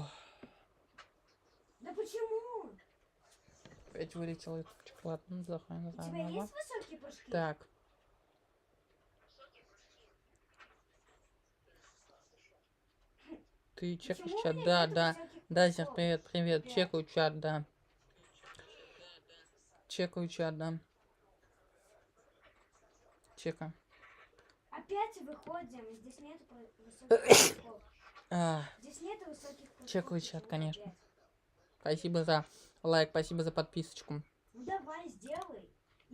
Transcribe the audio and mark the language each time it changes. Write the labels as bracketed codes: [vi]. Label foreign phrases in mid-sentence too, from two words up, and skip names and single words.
[ru] Да почему? Опять вылетел этот шоколад. Ну, плохая, не У знаю. тебя наверное. есть высокие прыжки? Так. Ты чекаешь Почему у чат? меня Да, нету да. высоких Да, Зер, прыжков? привет, привет. Пять. Чекаю чат, да. Чекаю чат, да. Чека. Опять выходим. Здесь нету высоких прыжков. Здесь нету высоких прыжков. Чекаю чат, Почему конечно. опять? Спасибо за лайк, спасибо за подписочку. Ну давай, сделай. И